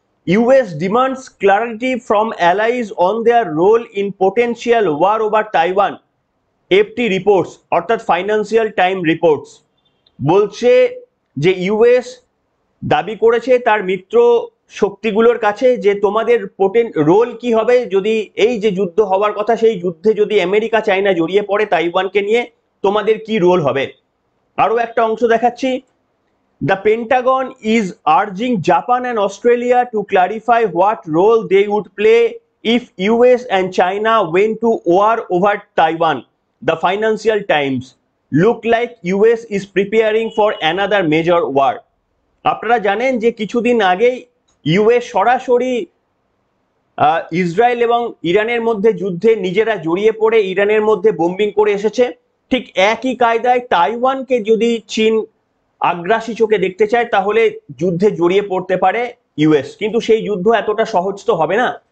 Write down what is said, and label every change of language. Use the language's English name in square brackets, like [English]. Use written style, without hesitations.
[English] US demands clarity from allies on their role in potential war over Taiwan, FT reports, [Bangla] অর্থাৎ [English] financial time reports [Bangla] বলছে যে US দাবি করেছে তার মিত্র শক্তিগুলোর কাছে যে তোমাদের রোল কি হবে যদি এই যে যুদ্ধ হওয়ার কথা সেই যুদ্ধে যদি আমেরিকা চায়না জড়িয়ে পড়ে তাইওয়ানকে নিয়ে, তোমাদের কি রোল হবে। আরো একটা অংশ দেখাচ্ছি। [English] The Pentagon is urging Japan and Australia to clarify what role they would play if US and China went to war over Taiwan. The Financial Times look like US is preparing for another major war. [Bangla] আপনারা জানেন যে কিছুদিন আগেই US সরাসরি Israel এবং ইরানের মধ্যে যুদ্ধে নিজেরা জড়িয়ে পড়ে ইরানের মধ্যে বোম্বিং করে এসেছে। ঠিক একই কায়দায় তাইওয়ানকে যদি চীন আগ্রাসী চোখে দেখতে চায় তাহলে যুদ্ধে জড়িয়ে পড়তে পারে ইউএস, কিন্তু সেই যুদ্ধ এতটা সহজ তো হবে না।